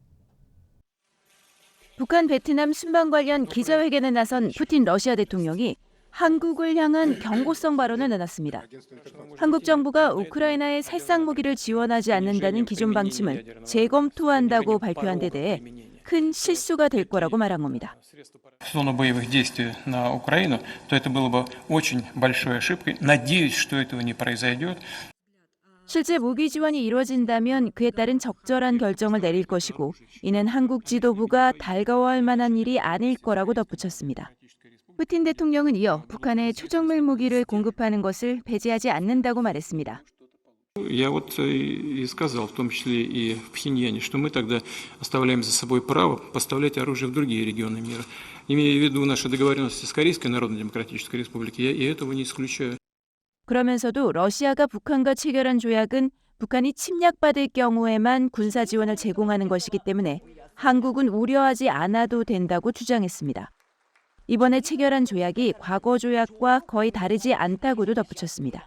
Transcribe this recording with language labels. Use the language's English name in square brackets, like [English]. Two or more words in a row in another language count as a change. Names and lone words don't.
[Korean] 북한 베트남 순방 관련 기자회견에 나선 푸틴 러시아 대통령이 한국을 향한 경고성 발언을 내놨습니다. 한국 정부가 우크라이나에 살상 무기를 지원하지 않는다는 기존 방침을 재검토한다고 발표한 데 대해 큰 실수가 될 거라고 말한 겁니다. [Russian] В зону боевых действий на Украину, то это было бы очень большой ошибкой. Надеюсь, что этого не произойдет. [Korean] 실제 무기 지원이 이루어진다면 그에 따른 적절한 결정을 내릴 것이고 이는 한국 지도부가 달가워할 만한 일이 아닐 거라고 덧붙였습니다. 푸틴 대통령은 이어 북한에 초정밀 무기를 공급하는 것을 배제하지 않는다고 말했습니다. [Russian] Я вот и сказал, в том числе и в Пхеньяне, что мы тогда оставляем за собой право поставлять оружие в другие регионы мира. Имея в виду наши договоренности с Корейской Народно-Демократической Республикой, я и этого не исключаю. [Korean] 그러면서도 러시아가 북한과 체결한 조약은 북한이 침략받을 경우에만 군사 지원을 제공하는 것이기 때문에 한국은 우려하지 않아도 된다고 주장했습니다. 이번에 체결한 조약이 과거 조약과 거의 다르지 않다고도 덧붙였습니다.